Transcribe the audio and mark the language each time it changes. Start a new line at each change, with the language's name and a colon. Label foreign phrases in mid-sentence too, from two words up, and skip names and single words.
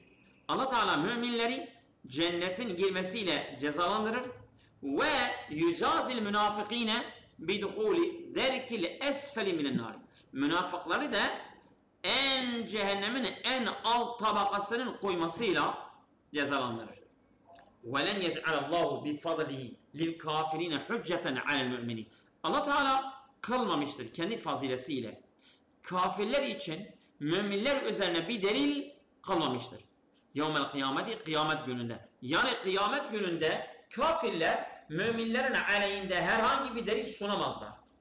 Turkish: Allah Teala müminleri cennetin girmesiyle cezalandırır
Arabic: ويجازي المنافقين بدخول الدرك الأسفل من النار.
Turkish: Münafıkları da cehennemin en alt tabakasının koymasıyla cezalandırır.
Arabic: وَلَنْ يَجْعَلَ اللّٰهُ بِفَضْلِهِ لِلْكَافِرِينَ حُجَّةً عَلَى الْمُؤْمِنِينَ
Turkish: Allah Teala kılmamıştır kendi fazilesiyle. Kafirler için müminler üzerine bir delil kılmamıştır.
Arabic: يوم القيامة
Turkish: kıyamet gününde. Yani kıyamet gününde kafirler müminlerin aleyhinde herhangi bir delil sunamazlar.